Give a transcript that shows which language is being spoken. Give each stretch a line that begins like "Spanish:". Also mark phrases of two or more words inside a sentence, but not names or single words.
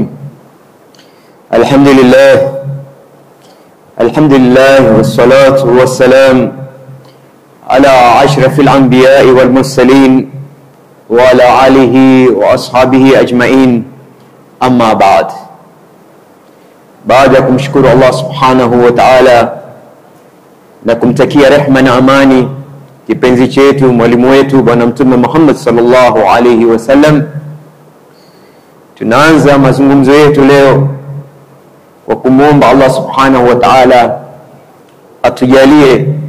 Arabic: الحمد لله والصلاة والسلام على أشرف الأنبياء والمرسلين وعلى آله وأصحابه أجمعين. أما بعد.
Swahili: Baada ya kumshukuru Allah
Arabic: سبحانه وتعالى
Swahili: na kumtakia rehma na amani kipenzi chetu, mwalimu wetu bwana mtume Muhammad
Arabic: صلى الله عليه وسلم,
Swahili: tunaanza mazungumzo yetu leo kwa kumuomba Allah
Arabic: سبحانه وتعالى
Swahili: atujalie